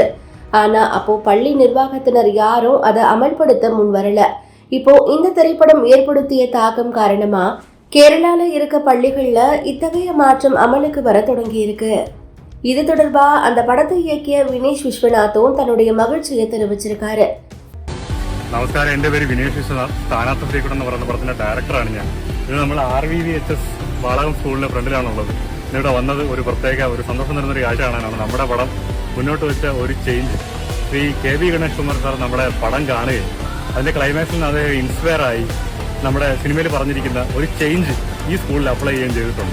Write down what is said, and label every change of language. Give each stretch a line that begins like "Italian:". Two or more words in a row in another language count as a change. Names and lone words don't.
Tamil: ஆனா அப்போ பள்ளி நிர்வாகத்தினர் யாரும் அதை அமல்படுத்த முன் வரல. இப்போ இந்த திரைப்படம் ஏற்படுத்திய தாக்கம் காரணமா கேரளால இருக்க பள்ளிகள்ல இத்தகைய மாற்றம் அமலுக்கு வர தொடங்கி இருக்கு. இது தொடர்பா அந்த படத்தை இயக்கிய வினேஷ் விஸ்வநாத்தும் தன்னுடைய മகிழ்ச்சியை தெரிவிச்சிருக்காரு.
Malayalam: നമസ്കാരം, എൻ്റെ പേര് വിനേഷ് വിശ്വനാഥ്. സ്ഥാനാർത്ഥി ശ്രീകുട്ടൻ എന്ന് പറയുന്ന പടത്തിന്റെ ഡയറക്ടറാണ് ഞാൻ. ഇത് നമ്മൾ RVVHS വാളകം സ്കൂളിന്റെ ഫ്രണ്ടിലാണുള്ളത്. ഇവിടെ വന്നത് ഒരു പ്രത്യേക ഒരു സന്തോഷം നിറഞ്ഞൊരു കാഴ്ച കാണാനാണ്. നമ്മുടെ പടം മുന്നോട്ട് വെച്ച ഒരു ചേഞ്ച് ശ്രീ KB ഗണേഷ് കുമാർ സാർ നമ്മുടെ പടം കാണുകയും അതിന്റെ ക്ലൈമാക്സിൽ നിന്ന് അത് ഇൻസ്പയർ ആയി നമ്മുടെ സിനിമയിൽ പറഞ്ഞിരിക്കുന്ന ഒരു ചേഞ്ച് ഈ സ്കൂളിൽ അപ്ലൈ ചെയ്യുകയും ചെയ്തിട്ടുണ്ട്.